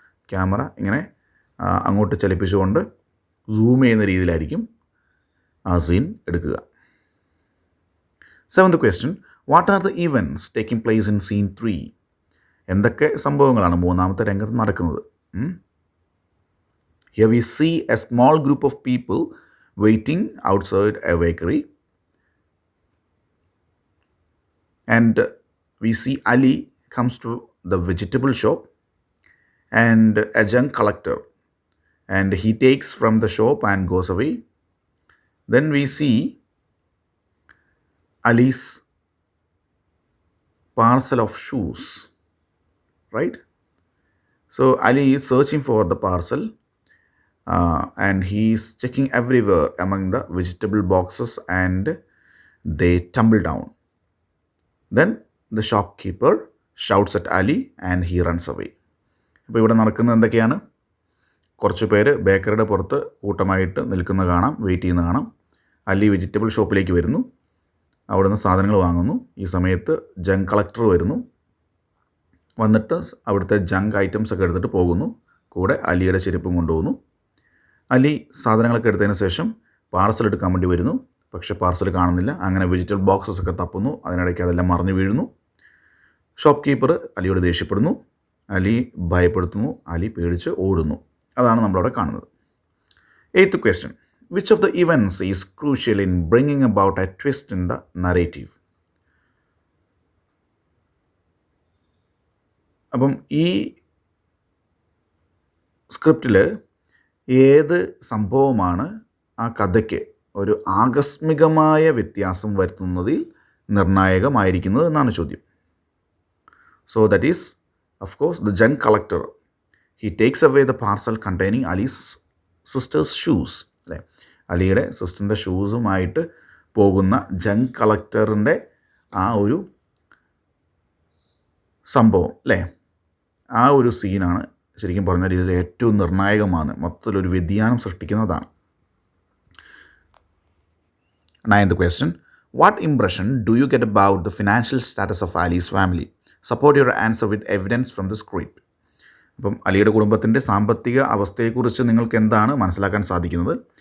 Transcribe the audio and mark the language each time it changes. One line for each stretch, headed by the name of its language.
Malayalam: Camera ഇങ്ങനെ അങ്ങോട്ട് ചലിപ്പിച്ചുകൊണ്ട് zoom ചെയ്യുന്ന രീതിയിലായിരിക്കും ആ സീൻ എടുക്കുക.
English: 7th question. What are the events taking place in scene 3?
Malayalam: എന്തൊക്കെ സംഭവങ്ങളാണ് മൂന്നാമത്തെ രംഗത്ത് നടക്കുന്നത്?
English: Here we see a small group of people waiting outside a bakery. And we see Ali comes to the vegetable shop and a junk collector, and he takes from the shop and goes away. Then we see Ali's parcel of shoes, right? So Ali is searching for the parcel and he is checking everywhere among the vegetable boxes and they tumble down. Then the shopkeeper shouts at Ali and he runs away.
Malayalam: അപ്പോൾ ഇവിടെ നടക്കുന്നത് എന്തൊക്കെയാണ്? കുറച്ച് പേര് ബേക്കറിയുടെ പുറത്ത് കൂട്ടമായിട്ട് നിൽക്കുന്ന കാണാം, വെയിറ്റ് ചെയ്യുന്ന കാണാം. അലി വെജിറ്റബിൾ ഷോപ്പിലേക്ക് വരുന്നു, അവിടെ നിന്ന് സാധനങ്ങൾ വാങ്ങുന്നു. ഈ സമയത്ത് ജങ്ക് കളക്ടർ വരുന്നു, വന്നിട്ട് അവിടുത്തെ ജങ്ക് ഐറ്റംസ് ഒക്കെ എടുത്തിട്ട് പോകുന്നു. കൂടെ അലിയുടെ ചെരുപ്പും കൊണ്ടുപോകുന്നു. അലി സാധനങ്ങളൊക്കെ എടുത്തതിന് ശേഷം പാർസൽ എടുക്കാൻ വേണ്ടി വരുന്നു, പക്ഷേ പാർസൽ കാണുന്നില്ല. അങ്ങനെ വെജിറ്റബിൾ ബോക്സസ് ഒക്കെ തപ്പുന്നു, അതിനിടയ്ക്ക് അതെല്ലാം മറിഞ്ഞു വീഴുന്നു. ഷോപ്പ് കീപ്പർ അലിയോട് ദേഷ്യപ്പെടുന്നു, അലി ഭയപ്പെടുത്തുന്നു, അലി പേടിച്ച് ഓടുന്നു. അതാണ് നമ്മളവിടെ കാണുന്നത്.
English: 8th question. Which of the events is crucial in bringing about a twist in the narrative?
Malayalam: അപ്പം ഈ സ്ക്രിപ്റ്റിൽ ഏത് സംഭവമാണ് ആ കഥയ്ക്ക് ഒരു ആകസ്മികമായ വ്യത്യാസം വരുത്തുന്നതിൽ നിർണായകമായിരിക്കുന്നത് എന്നാണ് ചോദ്യം.
English: So that is of course the junk collector. He takes away the parcel containing Ali's sister's shoes അല്ലേ.
Malayalam: അലിയുടെ സിസ്റ്ററിൻ്റെ ഷൂസുമായിട്ട് പോകുന്ന ജങ്ക് കളക്ടറിൻ്റെ ആ ഒരു സംഭവം അല്ലേ, ആ ഒരു സീനാണ് ശരിക്കും പറഞ്ഞ രീതിയിൽ ഏറ്റവും നിർണായകമാണ്, മൊത്തത്തിലൊരു വ്യതിയാനം സൃഷ്ടിക്കുന്നതാണ്.
English: 9th question. What impression do you get about the financial status of Ali's family? Support your answer with evidence from the script.
Malayalam: അപ്പം അലിയുടെ കുടുംബത്തിൻ്റെ സാമ്പത്തിക അവസ്ഥയെക്കുറിച്ച് നിങ്ങൾക്ക് എന്താണ് മനസ്സിലാക്കാൻ സാധിക്കുന്നത്?